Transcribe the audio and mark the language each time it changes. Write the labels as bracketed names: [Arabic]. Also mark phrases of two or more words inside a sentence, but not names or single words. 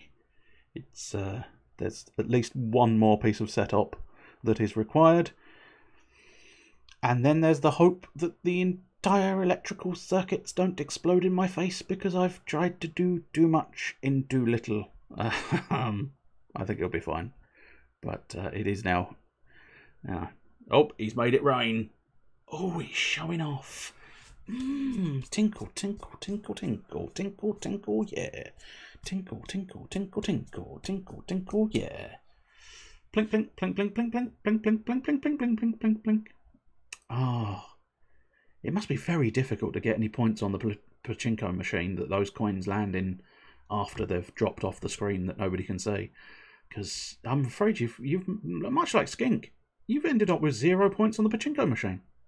[English] It's there's at least one more piece of setup that is required, and then there's the hope that the entire electrical circuits don't explode in my face because I've tried to do too much in too little. I think it'll be fine, but it is now. Oh, he's made it rain. Oh, he's showing off. Tinkle, tinkle, tinkle, tinkle, tinkle, tinkle, yeah. Tinkle, tinkle, tinkle, tinkle, tinkle, tinkle, yeah. Plink, plink, plink, plink, plink, plink, plink, plink, plink, plink, plink, plink, plink, plink, plink. Oh, it must be very difficult to get any points on the pachinko machine that those coins land in after they've dropped off the screen that nobody can see. Because I'm afraid you've much like Skink, you've ended up with 0 points on the pachinko machine.